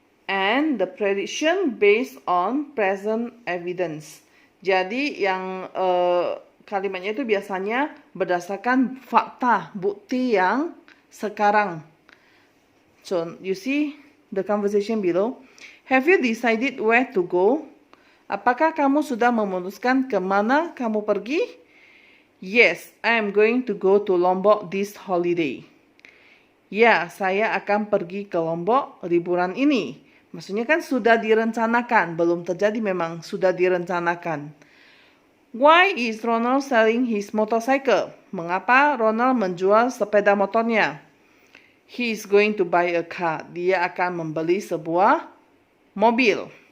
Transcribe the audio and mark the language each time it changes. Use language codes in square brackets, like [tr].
[en] And the prediction based on present evidence. [id] Jadi yang kalimatnya itu biasanya berdasarkan fakta, bukti yang sekarang. [en] So, you see the conversation below. Have you decided where to go? [id] Apakah kamu sudah memutuskan kemana kamu pergi? [en] Yes, I am going to go to Lombok this holiday. [id] Ya, saya akan pergi ke Lombok liburan ini. Maksudnya kan sudah direncanakan, belum terjadi, memang sudah direncanakan. [en] Why is Ronald selling his motorcycle? [id] Mengapa Ronald menjual sepeda motornya? [en] He is going to buy a car. [id] Dia akan membeli sebuah mobil.